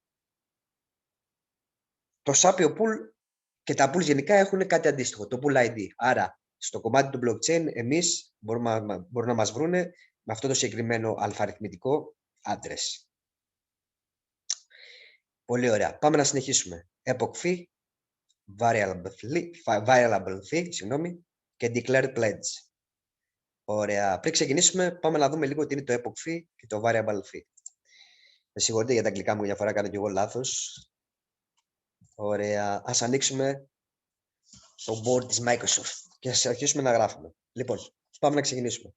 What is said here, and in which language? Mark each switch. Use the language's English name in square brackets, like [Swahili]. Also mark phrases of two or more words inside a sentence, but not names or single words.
[Greek] Το Σάπιο Pool και τα pools γενικά έχουν κάτι αντίστοιχο, το Pool ID. Άρα, στο κομμάτι του blockchain, εμείς μπορούν να μας βρούνε με αυτό το συγκεκριμένο αλφαριθμητικό address. Πολύ ωραία. Πάμε να συνεχίσουμε. [English] Epoch fee, variable fee, και declared pledge. [Greek] Ωραία. Πριν ξεκινήσουμε, πάμε να δούμε λίγο τι είναι το [English] epoch fee [Greek] και το [English] variable fee. [Greek] Με συγχωρείτε για τα αγγλικά μου, μια φορά κάνω και εγώ λάθος. Ωραία. Ας ανοίξουμε το board της Microsoft. και ας αρχίσουμε να γράφουμε. Λοιπόν, πάμε να ξεκινήσουμε.